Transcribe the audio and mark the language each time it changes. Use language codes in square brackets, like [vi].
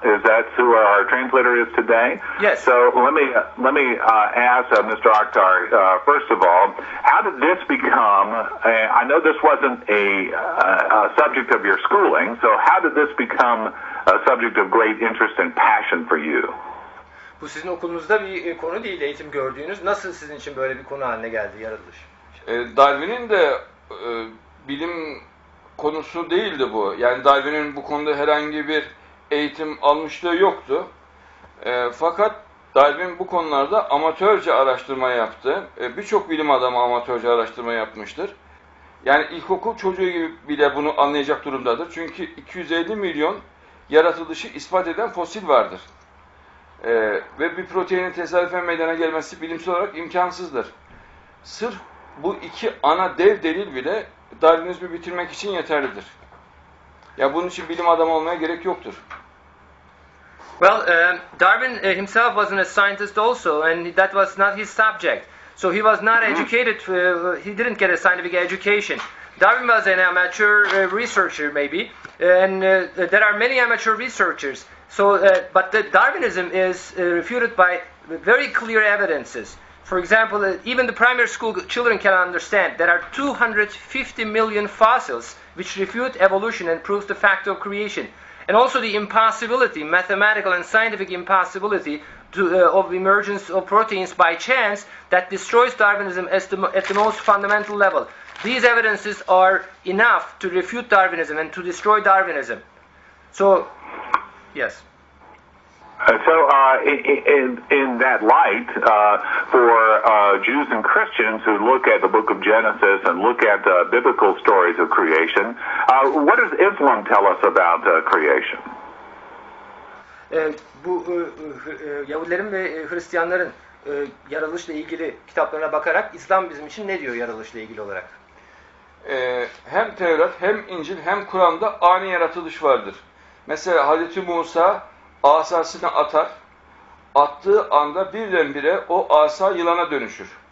[en] Is that who our translator is today? Yes. So let me ask Mr. Oktar, first of all, how did this become? I know this wasn't a subject of your schooling. So how did this become a subject of great interest and passion for you? [tr] Bu sizin okulunuzda bir konu değil, eğitim gördüğünüz. Nasıl sizin için böyle bir konu haline geldi, yaratılış? Darwin'in de bilim konusu değildi bu. Yani Darwin'in bu konuda herhangi bir eğitim almışlığı yoktu. Fakat Darwin bu konularda amatörce araştırma yaptı. Birçok bilim adamı amatörce araştırma yapmıştır. Yani ilkokul çocuğu gibi bile bunu anlayacak durumdadır. Çünkü 250 milyon yaratılışı ispat eden fosil vardır. Ve bir proteinin tesadüfen meydana gelmesi bilimsel olarak imkansızdır. Sırf bu iki ana dev delil bile Darwinizmi bitirmek için yeterlidir. Ya bunun için bilim adamı olmaya gerek yoktur. [en] Well, Darwin himself wasn't a scientist also, and that was not his subject. So he was not educated, he didn't get a scientific education. Darwin was an amateur researcher maybe, and there are many amateur researchers. So, but the Darwinism is refuted by very clear evidences. For example, even the primary school children can understand there are 250 million fossils which refute evolution and proves the fact of creation. And also the impossibility, mathematical and scientific impossibility of emergence of proteins by chance that destroys Darwinism at the most fundamental level. These evidences are enough to refute Darwinism and to destroy Darwinism. So, yes. So, in that light, for Jews and Christians who look at the book of Genesis and look at biblical stories of creation, what does Islam tell us about creation? [tr] Bu Yahudilerin ve Hristiyanların yaratılışla ilgili kitaplarına bakarak İslam bizim için ne diyor yaratılışla ilgili olarak? Hem Tevrat, hem İncil, hem Kur'an'da ani yaratılış vardır. Mesela Hazreti Musa asasını atar, attığı anda birdenbire o asa yılana dönüşür.